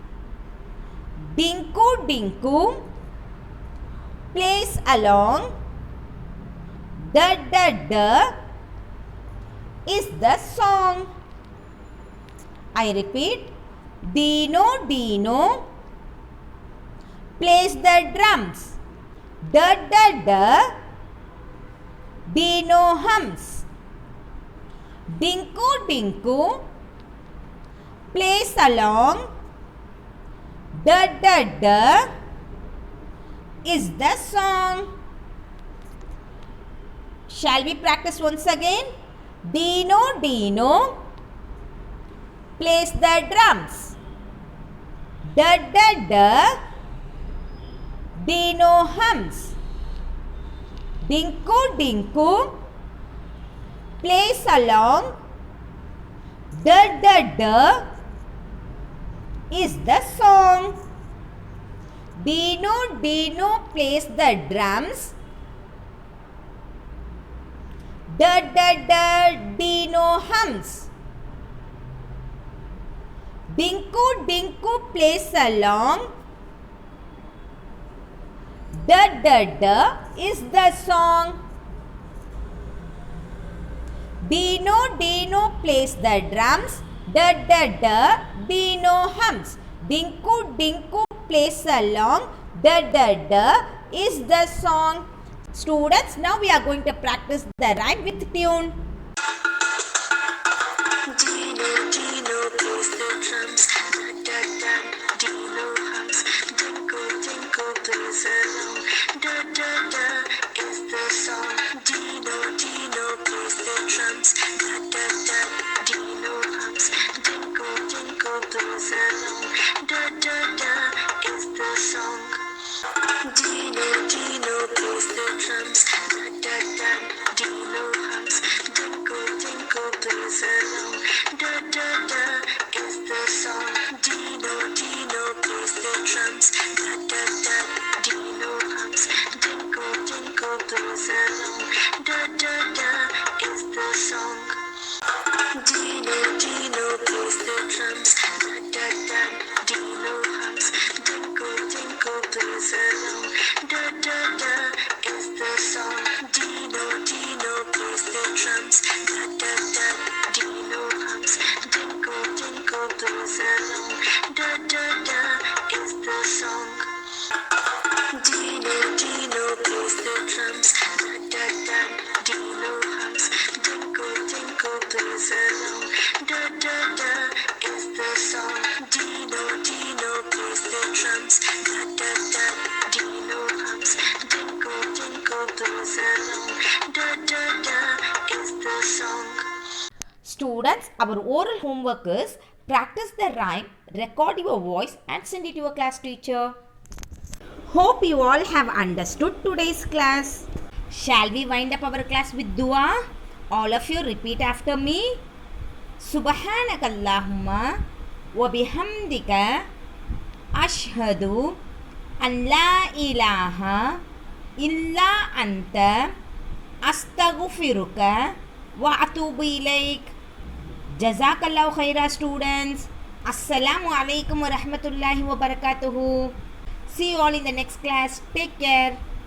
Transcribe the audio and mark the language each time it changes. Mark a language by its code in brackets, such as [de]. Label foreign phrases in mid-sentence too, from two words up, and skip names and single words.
[en] Dinku plays along. Da. is the song. I repeat, Dino Dino plays the drums. Da da da, Dino hums. Dinku Dinku plays along. Da da da is the song. Shall we practice once again? Dino Dino plays the drums. Da da da, Dino hums. Dinku Dinku plays along. Da da da is the song. Dino Dino plays the drums. Da da da, Dino hums. Dinku Dinku plays along. Da da da is the song. Dino Dino plays the drums. Da da da, Dino hums. Dinku Dinku plays along. Da da da is the song. Students, now we are going to practice the rhyme with tune. Dino, Dino plays the drums, da da da, Dino hums, Dinko, Dinko plays along, da da da is the song. Dino, Dino plays the drums, da da da, Dino hums, Dinko, Dinko plays along, da da da is the song. Dino, Dino plays the drums, da da da, Dino hums, Dinko, Dinko plays along, da da da is the song. Dino, Dino plays the drums, da da da, Dino hums, Dinko, Dinko plays along, da da da is the song. Dino, Dino plays the drums, da da da, Dino hums, Dinko, Dinko plays along, da da da is the song. Dino, Dino plays the drums, da da da, Dino hums, Dinko, Dinko plays along, da da da is the song. Dino, Dino plays the drums, da da da, Dino hums, Dinko, Dinko plays along, da da da is the song. Dino, Dino plays the drums, da da da, Dino hums, Dinko, Dinko plays along, da da da is the song. Students, our oral homework is practice the rhyme, record your voice and send it to your class teacher. Hope you all have understood today's class. Shall we wind up our class with dua? All of you repeat after me. [ar] سبحانك اللهم وبحمدك أشهد أن لا إله إلا أنت أستغفرك وأتوب إليك. جزاك الله خيرا, students. السلام عليكم ورحمة الله وبركاته. [en] See you all in the next class. Take care.